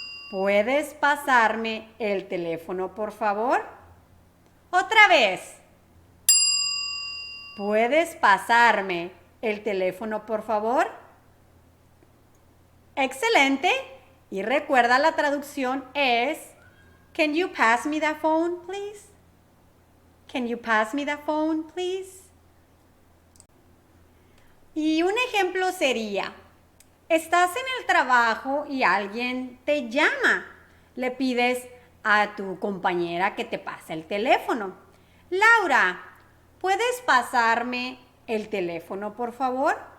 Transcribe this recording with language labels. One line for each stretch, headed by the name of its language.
Spanish: ¿Puedes pasarme el teléfono, por favor? Otra vez. ¿Puedes pasarme el teléfono, por favor? Excelente. Y recuerda, la traducción es
English: Can you pass me that phone, please? Can you pass me that phone, please?
Spanish: Y un ejemplo sería, estás en el trabajo y alguien te llama. Le pides a tu compañera que te pase el teléfono. Laura, ¿puedes pasarme el teléfono, por favor?